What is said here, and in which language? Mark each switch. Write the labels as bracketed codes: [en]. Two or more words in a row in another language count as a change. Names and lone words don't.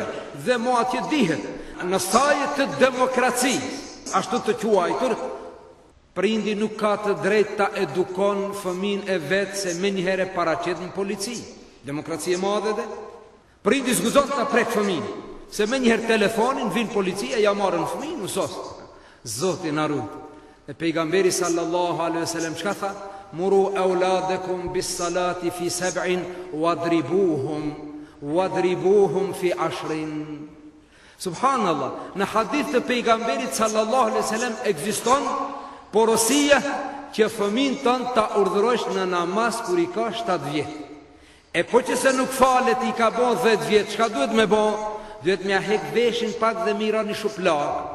[sq] Dhe mo atje dihet, në sajet të demokracisë, ashtu të quajtur, prindi nuk ka të drejtë ta edukon fëmin e vetë se me njëherë paraqet në polici. Demokracia e madhe dhe. Prindi zguzon ta prek fëmin. Se me njëherë telefonin, vinë policia, ja marrën fëmijën, usos. Zoti na rujt. E pejgamberi [ar] صلى الله عليه وسلم [sq] çka tha? [ar] مروا أولادكم بالصلاة في سبع واضربوهم في 10. [sq] Subhanallah, në hadith të pejgamberit [ar] صلى الله عليه وسلم [sq] ekziston porosia që fëmin tënë ta urdhërosh në namaz kur i ka 7 vjet. E po që se nuk falet i ka bo 10 vjet, çka duhet me bo? Duhet me hek veshin pak dhe mira një shuplak.